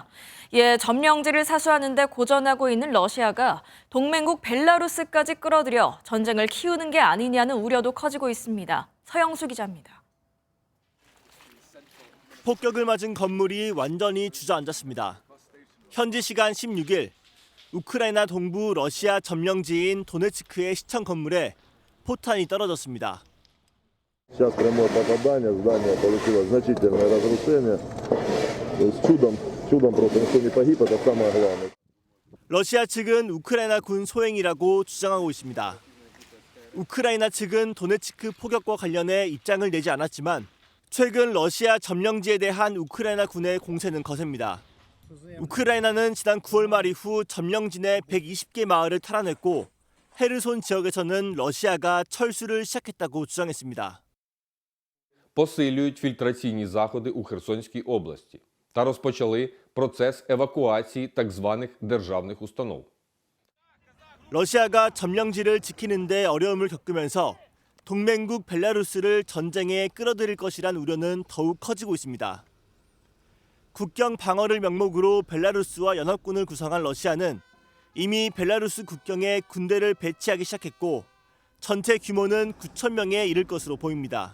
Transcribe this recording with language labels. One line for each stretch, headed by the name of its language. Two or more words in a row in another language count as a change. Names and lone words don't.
Korean: 이에 점령지를 사수하는 데 고전하고 있는 러시아가 동맹국 벨라루스까지 끌어들여 전쟁을 키우는 게 아니냐는 우려도 커지고 있습니다. 서영수 기자입니다. 폭격을 맞은 건물이 완전히 주저앉았습니다. 현지 시간 16일 우크라이나 동부 러시아 점령지인 도네츠크의 시청 건물에 포탄이 떨어졌습니다.
Russian: Сейчас прямое попадание, здание получило значительное разрушение. Чудом просто никто не погиб, это самое главное.
Korean: 러시아 측은 우크라이나 군 소행이라고 주장하고 있습니다. 우크라이나 측은 도네츠크 포격과 관련해 입장을 내지 않았지만 최근 러시아 점령지에 대한 우크라이나 군의 공세는 거셉니다. 우크라이나는 지난 9월 말 이후 점령지 내 120개 마을을 탈환했고 헤르손 지역에서는 러시아가 철수를 시작했다고 주장했습니다.
Ukrainian: Посилюють фільтраційні заходи у Херсонській області та розпочали процес евакуації так званих державних установ.
Korean: 러시아가 점령지를 지키는 데 어려움을 겪으면서 동맹국 벨라루스를 전쟁에 끌어들일 것이란 우려는 더욱 커지고 있습니다. 국경 방어를 명목으로 벨라루스와 연합군을 구성한 러시아는 이미 벨라루스 국경에 군대를 배치하기 시작했고 전체 규모는 9천 명에 이를 것으로 보입니다.